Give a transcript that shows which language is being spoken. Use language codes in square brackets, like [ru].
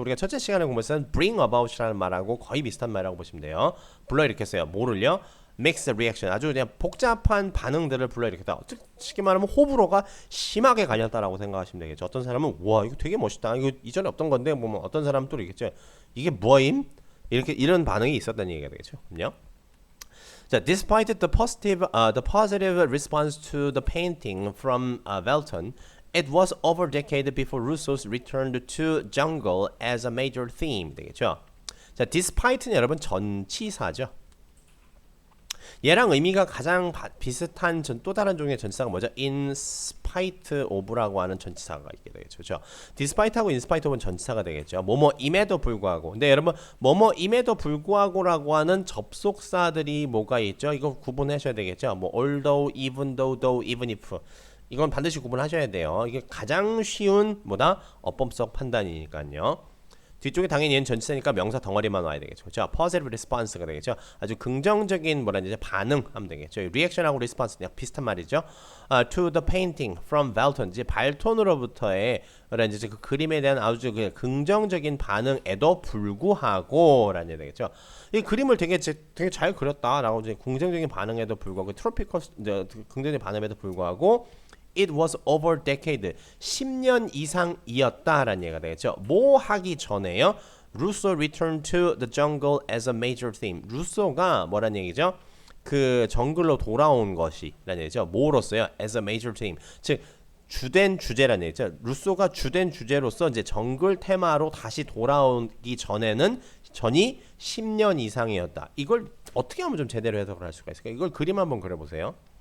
[ko] 우리가 첫째 시간에 공부했던 [en] bring about [ko] 이라는 말하고 거의 비슷한 말이라고 보시면 돼요. 불러일으켰어요. 뭐를요? [en] mixed reaction [ko] 아주 그냥 복잡한 반응들을 불러일으켰다. 쉽게 말하면 호불호가 심하게 갈렸다라고 생각하시면 되겠죠. 어떤 사람은 와 이거 되게 멋있다. 이거 이전에 없던 건데 뭐 어떤 사람은 또 이러겠죠. 이게 뭐임? 이런 반응이 있었다는 얘기가 되겠죠. 그럼요. [en] 자, despite the positive response to the painting from Velton, it was over a decade before Rousseau returned to jungle as a major theme [ko] 되겠죠. 자, despite는 여러분 전치사죠. 얘랑 의미가 가장 비슷한 또 다른 종류의 전치사가 뭐죠? [en] in spite of [ko] 라고 하는 전치사가 있게 되겠죠. 그렇죠? despite하고 [en] in spite of [ko] 은 전치사가 되겠죠. 뭐뭐임에도 불구하고. 근데 여러분 뭐뭐임에도 불구하고라고 하는 접속사들이 뭐가 있죠? 이거 구분하셔야 되겠죠. [en] 뭐 although, even though, even if. [ko] 이건 반드시 구분하셔야 돼요. 이게 가장 쉬운 뭐다? 어법적 판단이니까요. 뒤쪽에 당연히 얘는 전치사니까 명사 덩어리만 와야 되겠죠. 그렇죠? [en] positive response [ko] 가 되겠죠. 아주 긍정적인 뭐라 이제 반응하면 되겠죠. reaction하고 response는 비슷한 말이죠. [en] to the painting from Valton. [ko] 이제 발톤으로부터의 뭐라 이제 그 그림에 대한 아주 그 긍정적인 반응에도 불구하고라는 얘기 되겠죠. 이 그림을 되게 잘 그렸다라고 이제 긍정적인 반응에도 불구하고 트로피컬 긍정적인 반응에도 불구하고 [en] It was over decade. [ko] 10년 이상이었다라는 얘기가 되겠죠. 뭐 하기 전에요? [en] 루소 returned to the jungle as a major theme. [ko] 루소가 뭐란 얘기죠? 그 정글로 돌아온 것이라는 얘기죠. 뭐로서요? [en] As a major theme. [ko] 즉 주된 주제라는 얘기죠. 루소가 주된 주제로서 이제 정글 테마로 다시 돌아오기 전이 10년 이상이었다. 이걸 어떻게 하면 좀 제대로 해석을 할 수가 있을까요? 이걸 그림 한번 그려보세요.